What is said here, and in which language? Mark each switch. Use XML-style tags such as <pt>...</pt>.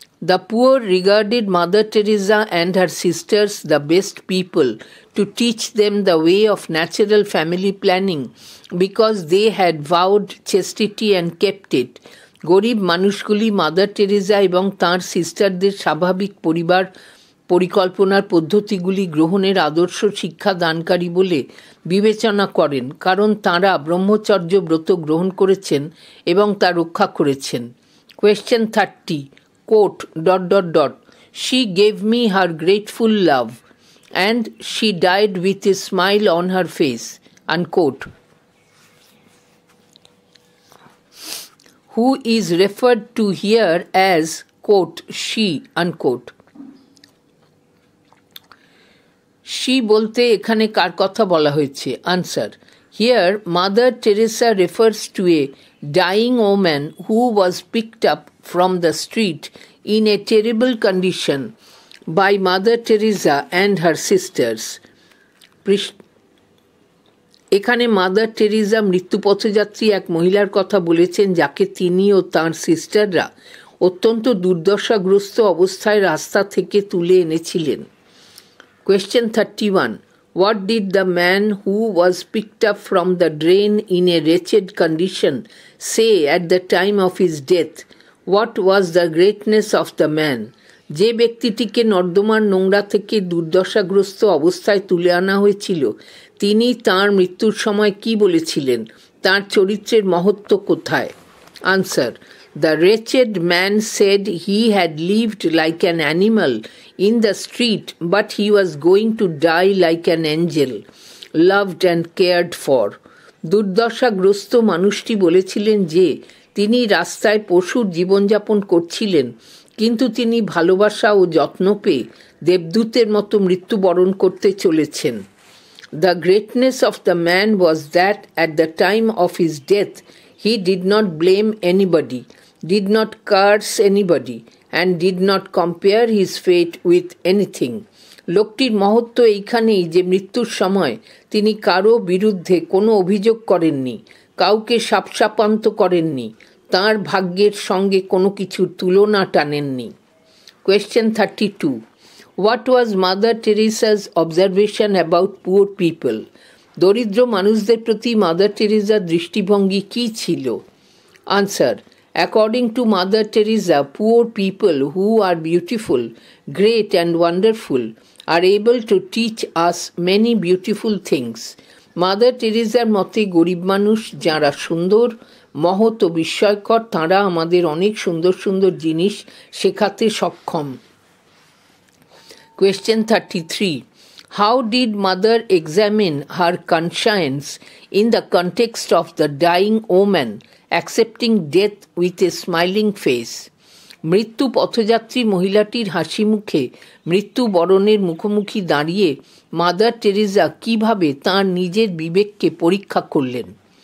<en>The poor regarded Mother Teresa and her sisters the best people to teach them the way of natural family planning because they had vowed chastity and kept it.</en> <bn>গরিব মানুষগুলি mother Teresa এবং তাঁর সিস্টারদের স্বাভাবিক পরিবার পরিকল্পনার পদ্ধতিগুলি গ্রহণের আদর্শ শিক্ষা দানকারী বলে বিবেচনা করেন কারণ তাঁরা ব্রহ্মচর্য ব্রত গ্রহণ করেছেন এবং তা রক্ষা করেছেন।</bn> <en>Question 30. Quote, ... She gave me her grateful love and she died with a smile on her face. Unquote. Who is referred to here as, quote, she, unquote.</en> <bn>She বলতে এখানে কার কথা বলা হয়েছে?</bn> <en>Answer. Here, Mother Teresa refers to a dying woman who was picked up from the street in a terrible condition by Mother Teresa and her sisters.</en> <bn>এখানে mother Teresa মৃত্যুপথযাত্রী এক মহিলার কথা বলেছেন যাকে তিনি ও তাঁর সিস্টাররা অত্যন্ত দুর্দশাগ্রস্ত অবস্থায় রাস্তা থেকে তুলে এনেছিলেন।</bn> <en>Question 31. What did the man who was picked up from the drain in a wretched condition say at the time of his death? What was the greatness of the man?</en> <bn>যে ব্যক্তিটিকে নর্দমার নোংরা থেকে দুর্দশাগ্রস্ত অবস্থায় তুলে আনা হয়েছিল তিনি তাঁর মৃত্যুর সময় কি বলেছিলেন? তাঁর চরিত্রের মহত্ব কোথায়? Answer.</bn> <en>The wretched man said he had lived like an animal in the street, but he was going to die like an angel, loved and cared for.</en> <bn>দুর্দশাগ্রস্ত মানুষটি বলেছিলেন যে তিনি রাস্তায় পশুর জীবনযাপন করছিলেন, কিন্তু তিনি ভালোবাসা ও যত্ন পেয়ে দেবদূতের মতো মৃত্যুবরণ করতে চলেছেন।</bn> <en>The greatness of the man was that at the time of his death he did not blame anybody, did not curse anybody, and did not compare his fate with anything.</en> <bn>লোকটির মহত্ব এইখানেই যে মৃত্যুর সময় তিনি কারো বিরুদ্ধে কোনো অভিযোগ করেননি, কাউকে শাপশাপান্ত করেননি, তাঁর ভাগ্যের সঙ্গে কোনো কিছুর তুলনা টানেননি।</bn> <en>Question 32. What was Mother Teresa's observation about poor people?</en> <bn>দরিদ্র মানুষদের প্রতি মাদার টেরেসার দৃষ্টিভঙ্গি কী ছিল?</bn> <en>Answer. According to Mother Teresa, poor people who are beautiful, great and wonderful are able to teach us many beautiful things.</en> <bn>Mother টেরেসার মতে গরিব মানুষ যারা সুন্দর, মহৎ ও বিস্ময়কর, তাঁরা আমাদের অনেক সুন্দর সুন্দর জিনিস শেখাতে সক্ষম।</bn> <en>Question 33. How did Mother examine her conscience in the context of the dying woman accepting death with a smiling face?</en> <bn>মৃত্যু পথযাত্রী মহিলাটির হাসি মুখে মৃত্যুবরণের মুখোমুখি দাঁড়িয়ে মাদার টেরেসা কিভাবে তাঁর নিজের বিবেককে পরীক্ষা করলেন?</bn>